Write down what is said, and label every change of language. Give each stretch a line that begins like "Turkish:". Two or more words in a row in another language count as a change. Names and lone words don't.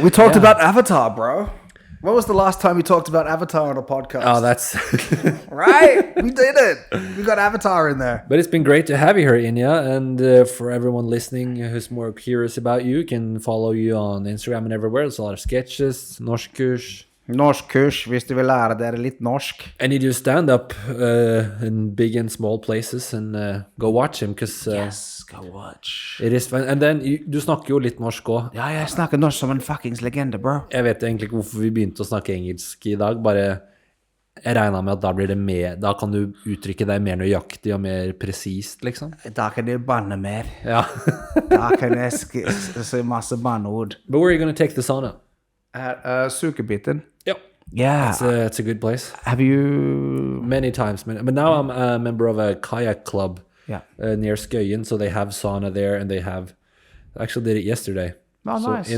English: We talked about Avatar, bro. When was the last time we talked about Avatar on a podcast? Oh, that's... Right? We did it. We got Avatar in there. But it's been great to have you here, Inia. And for everyone listening who's more curious about you, can follow you on Instagram and everywhere. There's a lot of sketches,
Norwegian: norskkurs. Norskkurs, hvis du vil lære dere litt norsk.
English: And you do stand-up in big and small places, and go watch him, because Yes, go watch. it is fun. And then,
Norwegian: du snakker jo litt norsk også. Ja, jeg snakker norsk som en fuckings legende, bro. Jeg vet egentlig ikke hvorfor vi begynte å snakke engelsk i dag, bare jeg regner med at da blir det mer, da kan du uttrykke deg mer nøyaktig og mer presist, liksom. Da kan du banne mer. Ja. Da kan jeg si masse banneord.
English: But where are you going to take the sauna? Sukebiten. Yep. Yeah. It's a good place. Have you... Many times. But now I'm a member of a kayak club near Skøyen, so they have sauna there, and they have... Actually did it yesterday. Oh, so nice.